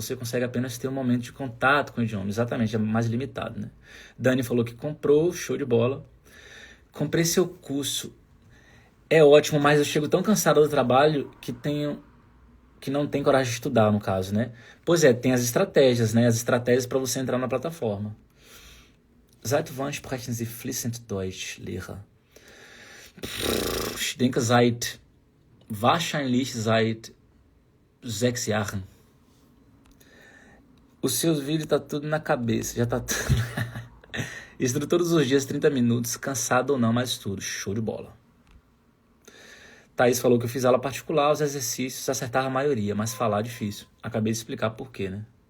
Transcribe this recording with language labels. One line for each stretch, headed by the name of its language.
Portuguese: Você consegue apenas ter um momento de contato com o idioma. Exatamente, é mais limitado, né? Dani falou que comprou, show de bola. Comprei seu curso. É ótimo, mas eu chego tão cansado do trabalho que não tem coragem de estudar, no caso, né? Pois é, tem as estratégias, né? As estratégias para você entrar na plataforma.
German: Seit wann sprechen Sie fließend Deutsch, Lehrer? Ich denke wahrscheinlich seit 6 Jahren.
Portuguese: Os seus vídeos tá tudo na cabeça, já tá tudo... Estudo todos os dias 30 minutos, cansado ou não, mas tudo, show de bola. Thaís falou que eu fiz aula particular, os exercícios acertava a maioria, mas falar é difícil. Acabei de explicar por quê, né?